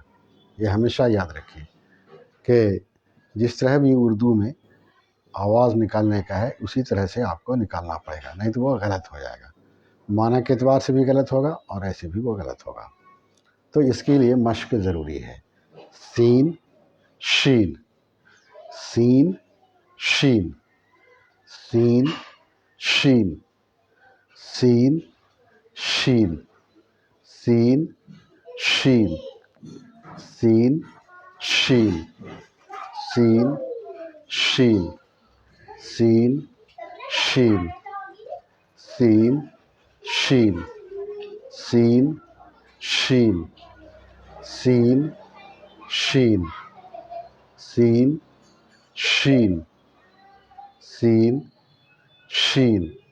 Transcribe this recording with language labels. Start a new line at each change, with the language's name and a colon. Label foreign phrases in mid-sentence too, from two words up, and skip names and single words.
Urdu: یہ ہمیشہ یاد رکھیے کہ جس طرح بھی اردو میں آواز نکالنے کا ہے اسی طرح سے آپ کو نکالنا پڑے گا، نہیں تو وہ غلط ہو جائے گا، معنی کے اعتبار سے بھی غلط ہوگا اور ایسے بھی وہ غلط ہوگا۔ تو اس کے لیے مشق ضروری ہے۔ سین شین، سین شین، سین شین، سین شین، سین شین، سین شین، سین شین، سین شین، سین شین، سین شین، سین شین، سین شین، سین شین،